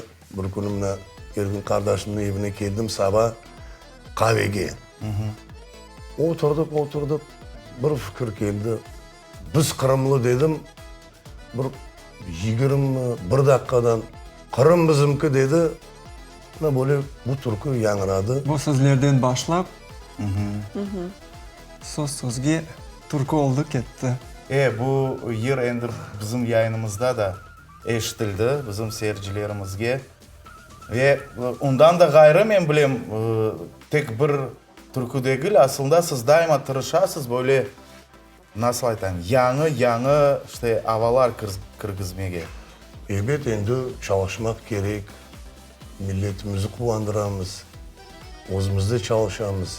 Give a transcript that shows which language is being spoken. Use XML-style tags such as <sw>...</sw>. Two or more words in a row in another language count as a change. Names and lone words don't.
<crh>Bir günümle Ergin kardeşimin evine geldim sabah kahvege. Oturduk. Bir fikir geldi. Biz Kırımlı dedim. Bir 21 dakikadan Kırım bizimki dedi. Böyle bu türkü yanıradı. Bu sözlerden başlap söz-sözge türkü oldu ketdi. Bu yer endi bizim yayınımızda da eşitildi bizim seyircilerimizge. Ve ondan da gayrı men bilem tek bir türkü değil, aslında siz daima tırışasız böyle nasıl aytayım, yanı işte havalar kırgızmege. Evet, endi çalışmak gerek. Milletimizi kullandıramız. Özümüzde çalışamız.</crh>